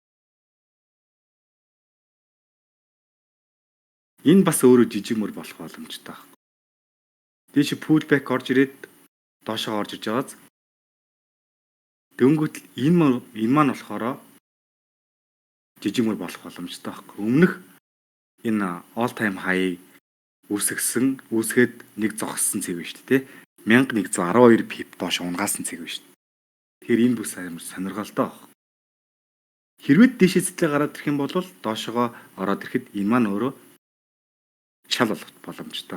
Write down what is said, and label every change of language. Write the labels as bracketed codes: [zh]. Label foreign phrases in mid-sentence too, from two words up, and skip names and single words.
[mn] Энэ бас өөрөө жижиг мөр болох боломжтой. Дээш pullback орж ирээд доошоо орж иж байгааз. Дөнгөт энэ маань болохоор жижиг мөр болох боломжтой байхгүй. Өмнөх энэ [en] all time high [mn] үүсгээд нэг зогссон цэг биш үү те. 1112 pip доош унгаасан цэг биш. Тэгэхээр энэ бүс амар сонирхолтой баг. Хэрвээ дээшээ зэтлээ гараад ирэх юм бол доошогоо ороод ирэхэд энэ маань өөрөө чал болох боломжтой.